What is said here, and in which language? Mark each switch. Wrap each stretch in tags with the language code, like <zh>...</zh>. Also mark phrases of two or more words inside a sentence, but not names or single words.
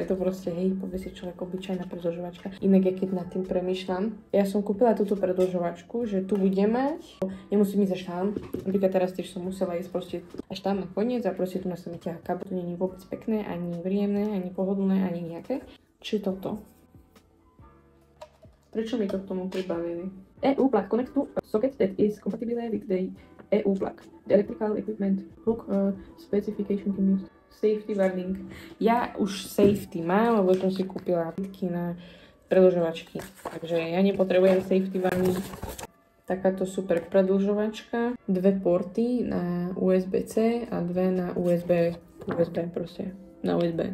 <sk>Je to proste, hej, povie si človek, obyčajná predĺžovačka. Inak ja keď nad tým premýšľam, ja som kúpila túto predĺžovačku, že tu budem mať, nemusím ísť až tam. Napríklad teraz tiež som musela ísť proste až tam na koniec a proste tu na sa mi ťahá kábel. To nie je vôbec pekné, ani príjemné, ani pohodlné, ani nejaké. Čo je toto? Prečo mi to k tomu pribavili?</sk> <en>EU plug connect to socket that is compatible with the EU plug. The electrical equipment hook specification can use safety warning.</en> <sk>Ja už safety mám, lebo som si kúpila pitky na predĺžovačky. Takže ja nepotrebujem</sk> <en>safety warning.</en> <sk>Takáto super predĺžovačka. 2 porty na USB-C a 2 na USB proste. Na USB.</sk>